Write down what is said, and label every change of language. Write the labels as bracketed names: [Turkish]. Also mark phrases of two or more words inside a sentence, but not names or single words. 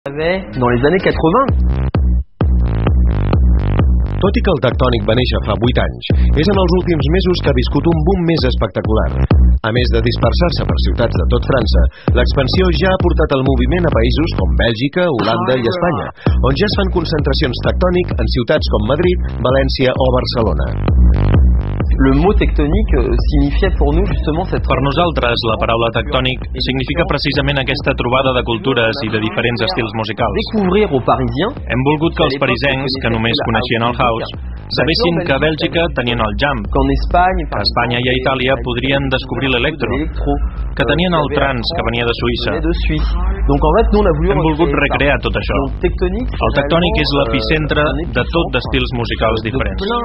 [French] dans les années 80. [Catalan] Tot i que el tectònic va néixer fa 8 anys, és en els últims mesos que ha viscut un boom més espectacular. A més de dispersar-se per ciutats de tot França, l'expansió ja ha portat el moviment a països com Bèlgica, Holanda i Espanya, on ja es fan concentracions tectònic en ciutats com Madrid, València o Barcelona. [French] Le mot tectonique signifiait pour nous justement cette... [Catalan] Per nosaltres, la paraula tectònic significa precisament aquesta trobada de cultures i de diferents estils musicals. [French] Découvrir aux Parisiens... [Catalan] Hem volgut que els parisencs, que només coneixien el house, sabessin que a Bèlgica tenien el jam, que a Espanya i a Itàlia podrien descobrir l'electro, que tenien el trance que venia de Suïssa. Hem volgut recrear tot això. El tectònic és l'epicentre de tot d'estils musicals diferents.